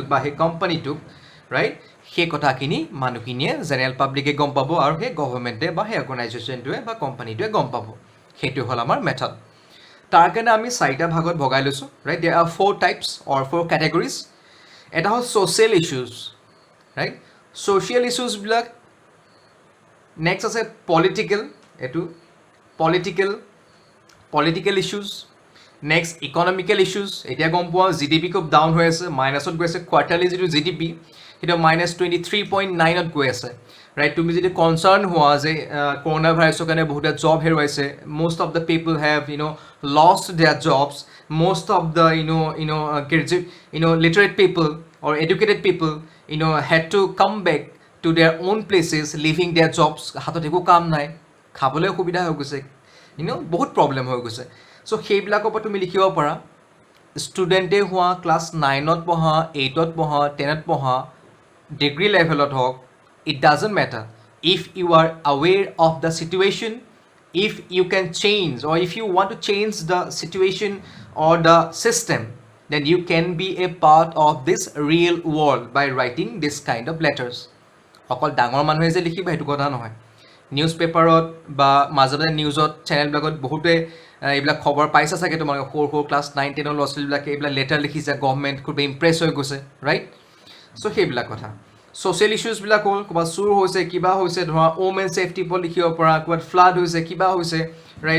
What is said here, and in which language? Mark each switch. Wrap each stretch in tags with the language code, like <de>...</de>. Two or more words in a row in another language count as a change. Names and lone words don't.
<as>বা সেই কোম্পানীটোক ৰাইট সেই কথাখিনি মানুহখিনিয়ে</as> <en>general publicে</en> <as>গম পাব আৰু সেই গভৰ্ণমেণ্টে বা সেই অৰ্গানাইজেশ্যনটোৱে বা কোম্পানীটোৱে গম পাব সেইটো হ'ল আমাৰ মেথড তাৰ কাৰণে আমি চাৰিটা ভাগত ভগাই লৈছোঁ ৰাইট</as> <en>there are 4 types or 4 categories</en> <as>এটা হ'ল</as> <en>social issues</en> <as>ৰাইট</as> <en>social issuesবিলাক</en> <as>নেক্সট আছে পলিটিকেল, এইটো</as> <en>political issues. next economical issues,</en> <as>এতিয়া গম পোৱা GDP খুব ডাউন হৈ আছে, মাইনাছত গৈ আছে। কোৱাৰ্টাৰলি যিটো GDP সেইটো -23.9ত গৈ আছে, ৰাইট? তুমি যদি কনচাৰ্ণ হোৱা যে কৰোণা ভাইৰাছৰ কাৰণে বহুতে জব হেৰুৱাইছে,</as> <en>most of the people have lost their jobs, most of the literate people or educated people had to come back to their own places, leaving their jobs.</en> <as>হাতত একো কাম নাই, খাবলৈ অসুবিধা হৈ গৈছে, বহুত প্ৰব্লেম হৈ গৈছে। চ' সেইবিলাকৰ পৰা তুমি লিখিব পাৰা। ষ্টুডেণ্টে হোৱা, ক্লাছ 9ত পঢ়া, 8ত পঢ়া, 10ত পঢ়া,</as> <en>degree levelত</en> <as>হওক,</as> <en>it doesn't matter. If you are aware of the situation, if you can change or if you want to change the situation or the system, then you can be a part of this real world by writing this kind of letters.</en> <as>অকল ডাঙৰ মানুহে যে লিখিব সেইটো কথা নহয়।</as> <en>news paperত</en> <as>বা মাজে মাজে নিউজত চেনেলবিলাকত বহুতে এইবিলাক খবৰ পাইছা চাগে, তোমালোকে সৰু ক্লাছ 9-10ৰ ল'ৰা ছোৱালীবিলাকে এইবিলাক লেটাৰ লিখিছে, গভৰ্ণমেণ্ট খুব ইম্প্ৰেছ হৈ গৈছে, ৰাইট? চ' সেইবিলাক কথা।</as> <en>social issuesবিলাক</en> <as>হ'ল, ক'ৰবাত চুৰ হৈছে, কিবা হৈছে, ধৰা</as> <en>women safetyৰ</en> <as>ওপৰত লিখিব পৰা, ক'ৰবাত ফ্লাড হৈছে, কিবা হৈছে, ৰাইট?</as>